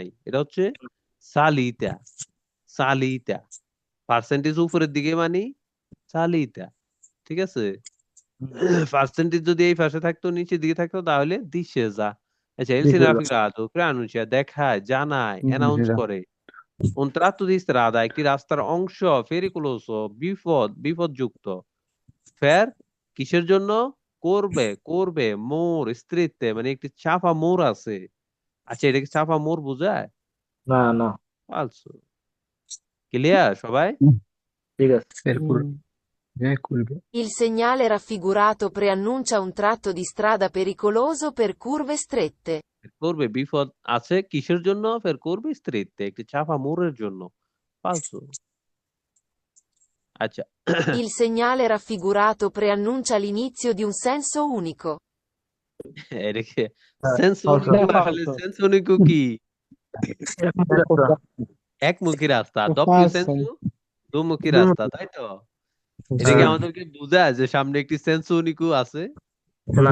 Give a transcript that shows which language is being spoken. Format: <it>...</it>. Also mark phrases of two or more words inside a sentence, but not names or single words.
<bn>এটা হচ্ছে সালিতা, সালিতা, পার্সেন্টেজ উপরের দিকে মানে সালিতা, ঠিক আছে। পার্সেন্টেজ যদি এই পাশে থাকতো, নিচের দিকে থাকতো, তাহলে দিশে যা। আচ্ছা, এল সিনাফিকাতো প্রানুncia, দেখায়, জানায়, অ্যানাউন্স করে।</bn> <it>un tratto di strada,</it> <bn>একটি রাস্তার অংশ, pericoloso, বিপদযুক্ত। ফের কিসের জন্য? করবে, করবে, মোর স্ত্রীতে মানে একটি চাপা মোর আছে। আচ্ছা, এটা কি চাপা মোর বোঝায়? না না, ফালসু। ক্লিয়ার সবাই? ঠিক আছে। হুম, curve.</bn> <it>Il segnale raffigurato preannuncia un tratto di strada pericoloso per curve strette.</it> <bn>করবে বিপদ আছে কিসের জন্য ফের করবে স্ত্রীত্বে একটি চাপা মোড়ের জন্য ফালতু আচ্ছা</bn> <it>Il segnale raffigurato preannuncia l'inizio di un senso unico.</it> <bn>এটাকে সেন্স falso. উনিকু আসলে</bn> <it>senso unico</it> <bn>কি একমুখী রাস্তা দপ্পিও falso. সেন্সু দুমুখী রাস্তা তাই তো এটা কি আমাদেরকে বোঝায় যে সামনে একটি</bn> <it>senso unico</it> <bn>আছে না</bn>